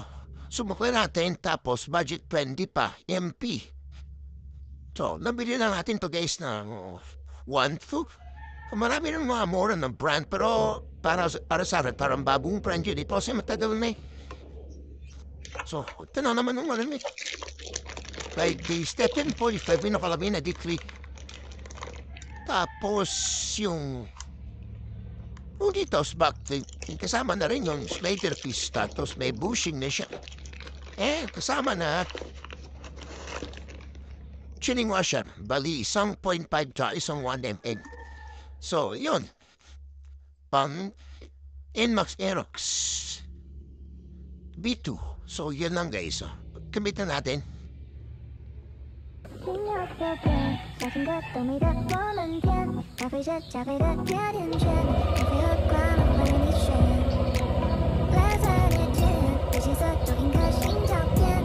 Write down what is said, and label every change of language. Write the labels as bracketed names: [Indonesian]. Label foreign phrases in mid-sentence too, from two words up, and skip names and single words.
[Filipino] Sumukli natin tapos budget friendly pa. MP. So, nabili na natin to guys ng 1.2. Marami ng mga mura ng brand pero para sa akin parang bagong brand yun. Ito kasi matagal na eh. So, ito na naman ng ano eh. [English] Like the [Filipino] Stephen 45 pinakalabi na D3. Tapos yung dito sa back kasama na rin yung slider piece tapos may bushing na siya. Kasama na tuning washer. Bali, isang 0.5 tsaka isang 1 mm. So, yun. Pang Inmax Aerox B2. So, yun lang guys. Commit na natin. [Chinese] 心跳的变，小情歌都美得我们甜，搭配着加倍的甜甜圈，咖啡和挂满欢迎你选，蓝色夜间，有气色就应颗心跳变。